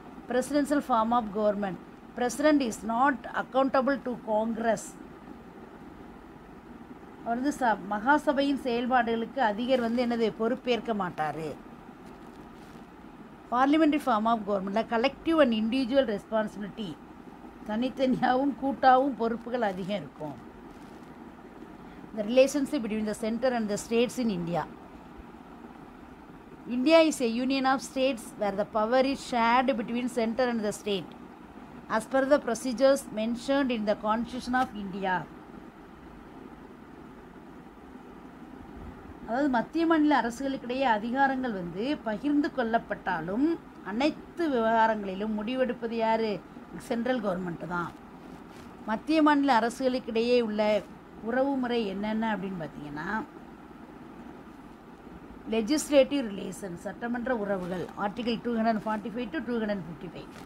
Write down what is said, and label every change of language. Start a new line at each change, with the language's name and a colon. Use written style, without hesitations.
English: presidential form of government, president is not accountable to Congress,
Tamil: அவர் வந்து மகாசபையின் செயல்பாடுகளுக்கு அதிகர் வந்து என்னது பொறுப்பேற்க மாட்டார்.
English: parliamentary form of கவர்மெண்ட்டில் collective and individual responsibility,
Tamil: தனித்தனியாகவும் கூட்டாகவும் பொறுப்புகள் அதிகம் இருக்கும்.
English: The relationship between the center and the states in India. India is a union of states where the power is shared between center and the state as per the procedures mentioned in the Constitution of India.
Tamil: அதாவது மத்திய மாநில அரசுகளுக்கிடையே அதிகாரங்கள் வந்து பகிர்ந்து கொள்ளப்பட்டாலும் அனைத்து விவகாரங்களிலும் முடிவெடுப்பது யார், central government தான். மத்திய மாநில அரசுகளுக்கிடையே உள்ள உறவு முறை என்னென்ன அப்படின்னு பார்த்தீங்கன்னா,
English: legislative relation,
Tamil: சட்டமன்ற உறவுகள், ஆர்டிகல் 245 to 255.